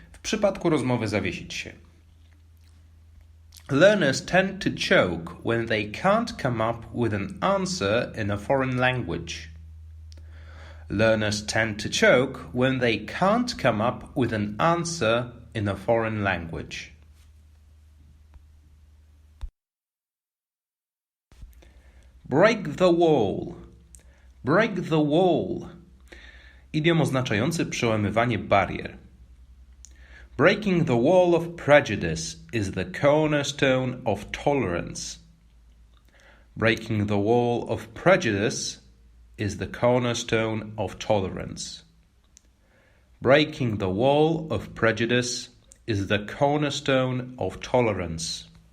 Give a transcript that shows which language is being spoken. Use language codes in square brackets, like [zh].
[pl] W przypadku rozmowy zawiesić się. [en] Learners tend to choke when they can't come up with an answer in a foreign language. Learners tend to choke when they can't come up with an answer in a foreign language. Break the wall. Break the wall. [pl] Idiom oznaczający przełamywanie barier. [en] Breaking the wall of prejudice is the cornerstone of tolerance. Breaking the wall of prejudice is the cornerstone of tolerance. Breaking the wall of prejudice is the cornerstone of tolerance.